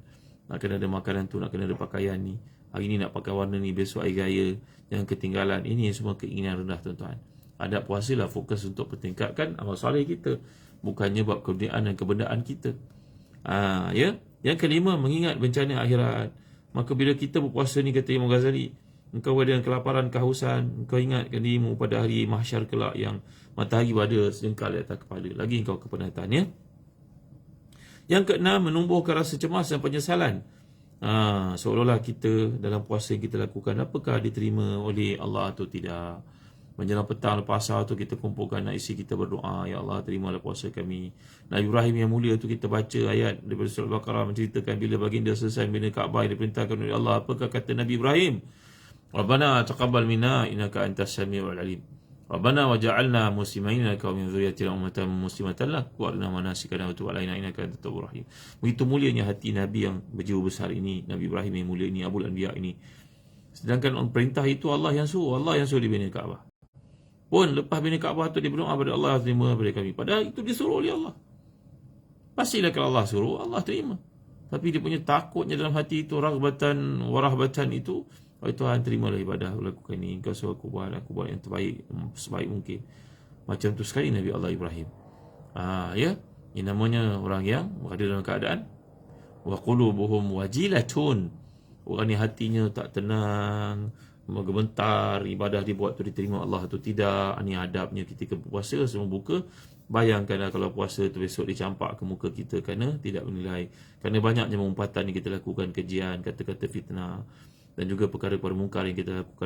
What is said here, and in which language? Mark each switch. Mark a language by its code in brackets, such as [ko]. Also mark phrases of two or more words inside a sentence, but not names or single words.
[ms] Nak kena ada makanan tu, nak kena ada pakaian ni. Hari ni nak pakai warna ni, besok hari raya. Jangan ketinggalan. Ini semua keinginan rendah tuan-tuan. Adab puasa lah fokus untuk pertingkatkan amal soleh kita, bukannya bab kemudian dan kebendaan kita. Ya. Yang kelima, mengingat bencana akhirat. Maka bila kita berpuasa ni, kata Imam Ghazali, engkau ada kelaparan, kehausan, engkau ingatkan dirimu pada hari mahsyar kelak yang matahari berada sejengkal di atas kepala. Lagi engkau kepenatan ya. Yang keenam, menumbuhkan rasa cemas dan penyesalan. Seolah-olah kita dalam puasa yang kita lakukan, apakah diterima oleh Allah atau tidak. Menjelang petang lepas asar tu kita kumpulkan nak isi kita berdoa, ya Allah terimalah puasa kami. Nabi Ibrahim yang mulia tu kita baca ayat daripada surah Al-Baqarah menceritakan bila baginda selesai bina Kaabah yang diperintahkan oleh Allah. Apakah kata Nabi Ibrahim? [ar] ربنا تقبل منا إنك أنت السميع العليم. ربنا واجعلنا مسلمين لك ومن ذريتنا أمة مسلمة لك وأرنا مناسكنا وتب علينا إنك أنت التواب الرحيم. [ms] Begitu mulianya hati Nabi yang berjiwa besar ini, Nabi Ibrahim yang mulia ini, [ar] أبو الأنبياء [ms] ini. Sedangkan perintah itu Allah yang suruh dibina Kaabah. Pun lepas bina Kaabah tu dia berdoa pada Allah, terima daripada kami. Padahal itu disuruh oleh Allah. Pastilah kalau Allah suruh, Allah terima. Tapi dia punya takutnya dalam hati itu, [ar] رغبة ورهبة [ms] itu, oh Tuhan terimalah ibadah aku lakukan ini, engkau suruh aku buat yang terbaik, sebaik mungkin. Macam tu sekali Nabi Allah Ibrahim. Ya, ini namanya orang yang berada dalam keadaan [ar] وقلوبهم وجلة. [ms] Orang ni hatinya tak tenang, menggementar, ibadah dibuat tu diterima Allah atau tidak. Ini adabnya ketika puasa semua buka. Bayangkanlah kalau puasa tu besok dicampak ke muka kita kerana tidak menilai. Kerana banyaknya pengumpatan yang kita lakukan, kejian, kata-kata fitnah, dan juga perkara-perkara mungkar yang kita lakukan.